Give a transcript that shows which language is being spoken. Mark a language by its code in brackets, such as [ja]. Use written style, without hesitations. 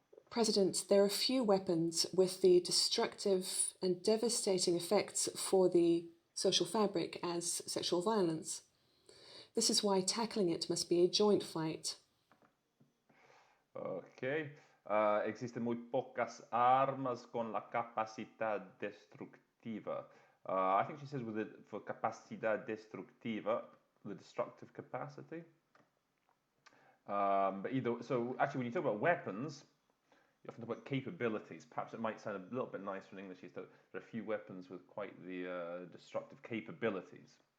[en] President, there are few weapons with the destructive and devastating effects for the social fabric as sexual violence. This is why tackling it must be a joint fight. Okay. [es] Existen muy pocas armas con la capacidad destructiva. [en] I think she says for [es] capacidad destructiva, [en] the destructive capacity. But actually, when you talk about weapons, you often talk about capabilities. Perhaps it might sound a little bit nicer in English. There are a few weapons with quite the destructive capabilities.